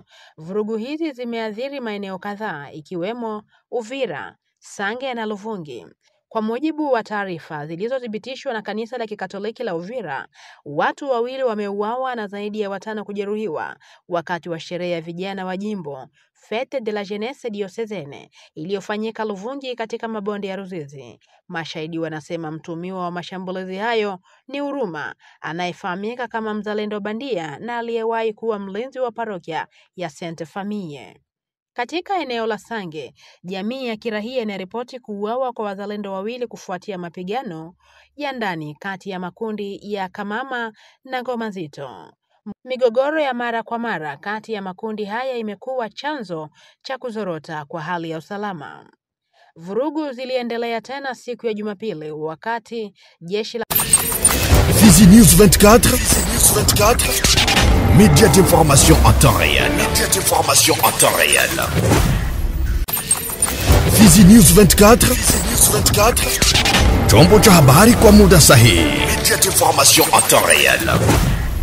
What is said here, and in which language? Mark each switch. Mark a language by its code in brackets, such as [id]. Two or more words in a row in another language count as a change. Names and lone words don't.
[sw] Vurugu hizi zimeathiri maeneo kadhaa ikiwemo Uvira, Sange na Luvungi. Kwa mujibu wa taarifa zilizothibitishwa na kanisa la Kikatoliki la Uvira, watu 2 wameuawa na zaidi ya 5 kujeruhiwa wakati wa sherehe ya vijana wa jimbo Fete de la Jeunesse Diocesane iliyofanyika Luvungi katika mabonde ya Ruzizi. Mashahidi wanasema mtumiwa wa mashambulizi hayo ni Huruma, anayefahamika kama mzalendo bandia na aliyewahi kuwa mlinzi wa parokia ya Sainte Famille. Katika eneo la Sange, jamii ya kirahia inaripoti kuuawa kwa wazalendo 2 kufuatia mapigano ya ndani kati ya makundi ya Kamama na Ngoma Nzito. Migogoro ya mara kwa mara kati ya makundi haya imekuwa chanzo cha kuzorota kwa hali ya usalama. Vurugu ziliendelea tena siku ya Jumapili wakati jeshi la [fr] Fizi News 24, média d'information en temps réel. [sw] Fizi News 24, chombo cha habari kwa muda sahihi. [fr] Média d'information en temps réel.